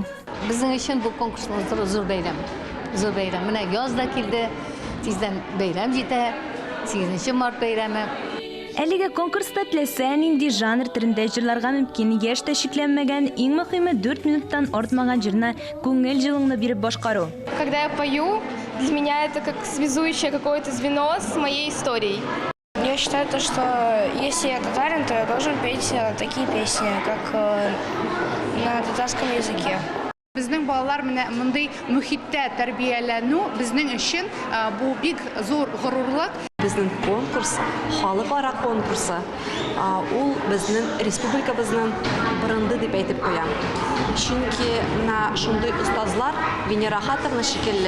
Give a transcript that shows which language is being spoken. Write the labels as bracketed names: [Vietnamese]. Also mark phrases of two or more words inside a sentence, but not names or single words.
[Tatar] Безнең өчен бу конкурсның зур бәйрәм. Зур бәйрәм. Менә яз да килде. Тиздән бәйрәм җитә. 8 март бәйрәме. Әлеге конкурста теләсә нинди жанр төрендә җырларга мөмкин, яшь тә шикләнмәгән, иң мөһиме 4 минуттан артмаган җырны күңел җылыңны биреп башкару. [Russian] Когда я пою, для меня это как связующее какое-то звено с моей историей. Я считаю, что если я татарин, то я должен петь такие песни, как на татарском языке. [Tatar] Безнең балалар менә мондый мөхиттә тәрбияләнү безнең өчен бу бик зур горурлык. Безнең конкурс халыкара конкурсы. Ул безнең республикабызның бренды дип әйтеп куям. Чөнки менә шундый остазлар Венера Хатовна шикелле.